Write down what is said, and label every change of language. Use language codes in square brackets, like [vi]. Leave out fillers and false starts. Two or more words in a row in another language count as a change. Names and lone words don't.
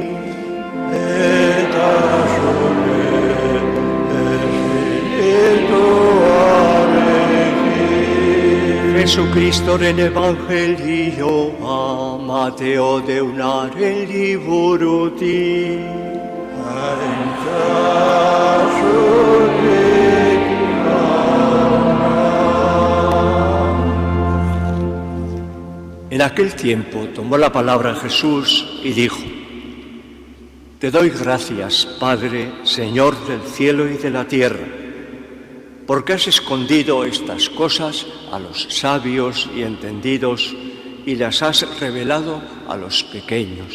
[eu] Eta zure espirituarekin. Jesucristoren evangelioa Mateo deunaren liburutik. Aintzazurik [es] En aquel tiempo tomó la palabra Jesús y dijo: Te doy gracias, Padre, Señor del cielo y de la tierra, porque has escondido estas cosas a los sabios y entendidos y las has revelado a los pequeños.